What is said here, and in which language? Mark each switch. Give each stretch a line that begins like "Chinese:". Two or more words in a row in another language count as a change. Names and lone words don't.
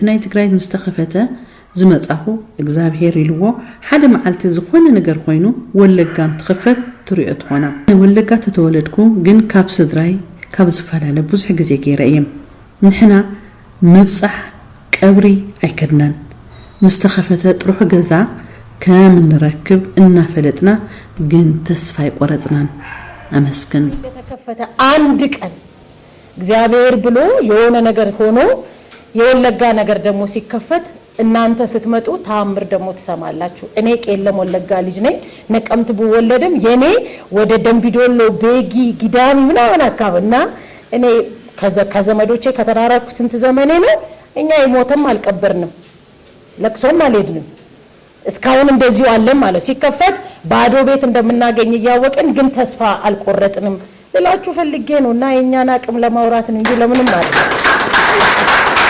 Tigrinya: ናይ ትግራይ ምስተኸፈተ ዝመጻኹ እግዚአብሔር ኢልዎ ሓደ መዓልቲ ዝኾነ ነገር ኮይኑ ወለጋን ትኸፈት ትሪኦ ትኾና ወለጋ ተተወለድኩ ግን ካብ ስድራይ ካብ ዝፈላለ ብዙሕ ግዜ ገይረ እየ ንሕና ምብጻሕ ቀብሪ ኣይከድናን ምስተኸፈተ ጥሩሕ ገዛ ከም ንረክብ እናፈለጥና ግን ተስፋ ይቆረጽናን አመስግን
Amharic: የተከፈተ አንድ ቀን እግዚአብሔር ብሎ የሆነ ነገር ሆኖ የወለጋ ነገር ደግሞ ሲከፈት እናንተ ስትመጡ ታምር ደግሞ ተሰማላችሁ እኔ ቄለም ወለጋ ልጅ ነኝ ነቀምት ብወለድም የኔ ወደ ደምቢዶሎ ቤጊ ጊዳሚ ምናምን አካባቢና እኔ ከዘመዶቼ ከተራራኩ ስንት ዘመኔ ነው እኛ ይሞተም አልቀበርንም ለቅሶም አልሄድንም እስካሁን እንደዚሁ አለም ማለት ሲከፈት ባዶ ቤት እንደምናገኝ ያወቅን ግን ተስፋ አልቆረጥንም ልላችሁ ፈልጌ ነውና የኛን አቅም ለማውራት ነው እንጂ ለምንም ማለት